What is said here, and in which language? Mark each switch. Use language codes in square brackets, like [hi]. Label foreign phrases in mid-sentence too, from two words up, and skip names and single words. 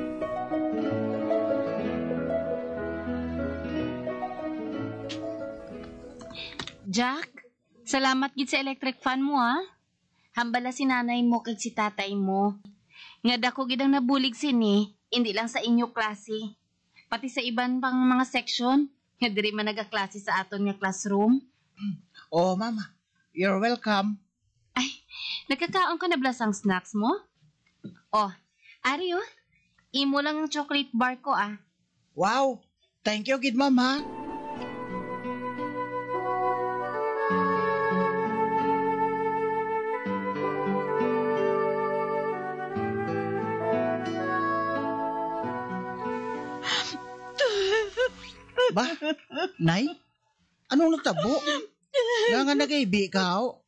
[hil] Jack, salamat gid sa electric fan mo, ha? Hambala si nanay mo kag si tatay mo. Nga dako gid ang nabulig sini, hindi lang sa inyo klase. Pati sa iban pang mga section, nga diri man nagaklase sa aton nga classroom. [en] Oh, mama. You're welcome. [hil] Ay, nagkakaon ka na blasang snacks mo? Oh, Ario, imo lang ang [en] chocolate bar [hil] ko, ah. [en] Wow. Thank you, kid mama. Ba? [hil] Nay? Anong natabo? Nga nag-ibi ka?